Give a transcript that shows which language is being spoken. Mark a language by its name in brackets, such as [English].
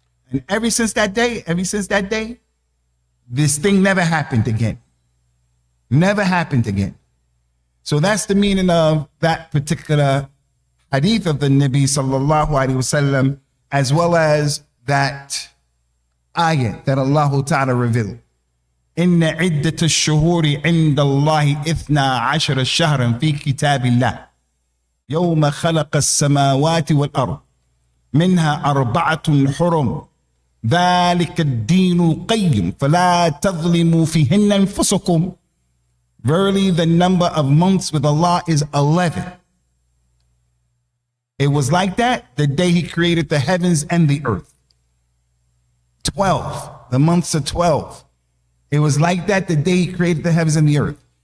[English] And ever since that day, this thing never happened again. Never happened again. So that's the meaning of that particular hadith of the Nabi sallallahu alaihi wasallam, as well as that ayat that Allah Ta'ala revealed. [Arabic] إن عدة الشهور عند الله 12 شهرا في كتاب الله يوم خلق السماوات والأرض منها 4 حرم ذلك الدين القيم فلا تظلموا فيهن أنفسكم. [English] Verily the number of months with Allah is 11. It was like that the day he created the heavens and the earth. 12. The months are 12. It was like that the day he created the heavens and the earth.